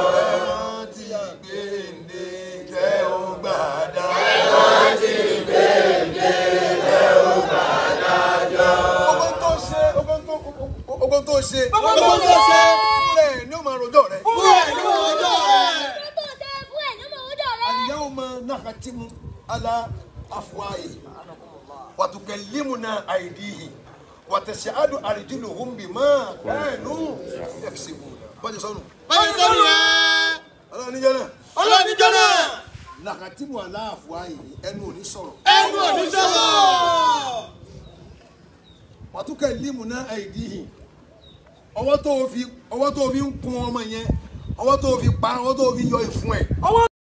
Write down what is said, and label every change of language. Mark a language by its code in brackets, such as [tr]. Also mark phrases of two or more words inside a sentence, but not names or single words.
[yo] ẹ rántí gbèǹde tẹ ó gbà dájọ́. ẹ rántí gbèǹde tẹ ó gbà dájọ́. ogun tó ṣe ogun tó ṣe. fúnra ẹ̀ ní ó máa rojọ́ rẹ̀. fúnra ẹ̀ ní ọjọ́ rẹ̀. [ar] اليوم نختم على أفواههم وتكلمنا أيديهم وتشهد أرجلهم بما كانوا يكسبون. [yo] bájẹ́ sọ́nù. báyìí sọ́nù rẹ̀. Ọlọ́run níjọ́ náà. Ọlọ́run níjọ́ náà. [ar] نختم على أفواههم [yo] ẹnu ò ní sọ̀rọ̀. ẹnu ò ní sọ̀rọ̀. [ar] وتكلمنا أيديهم [yo] ọwọ́ tó fi ń kun ọmọ yẹn ọwọ́ tó fi pa ọwọ́ tó fi yọ ìfun ẹ̀. ọwọ́